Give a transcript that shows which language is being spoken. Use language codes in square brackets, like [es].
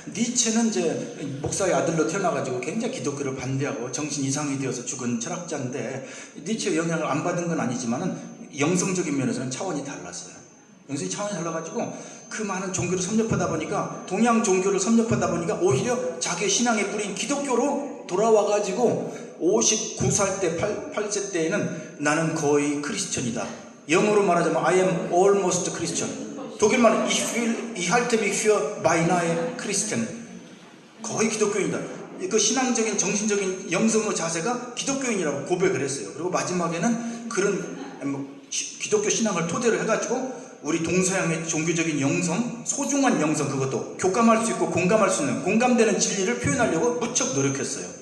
[ko] 니체는 이제 목사의 아들로 태어나가지고 굉장히 기독교를 반대하고 정신 이상이 되어서 죽은 철학자인데, 니체의 영향을 안 받은 건 아니지만은 영성적인 면에서는 차원이 달랐어요. 영성이 차원이 달라가지고 그 많은 종교를 섭렵하다 보니까, 동양 종교를 섭렵하다 보니까 오히려 자기의 신앙의 뿌리인 기독교로 돌아와가지고 59살 때 8세 때에는 나는 거의 크리스천이다. 영어로 말하자면 [en] I am almost Christian. [ko] 독일말은 [de] Ich halte mich für beinahe Christian. [ko] 거의 기독교인이다. 그 신앙적인 정신적인 영성의 자세가 기독교인이라고 고백을 했어요. 그리고 마지막에는 그런 기독교 신앙을 토대로 해가지고 우리 동서양의 종교적인 영성, 소중한 영성, 그것도 교감할 수 있고 공감할 수 있는 공감되는 진리를 표현하려고 무척 노력했어요.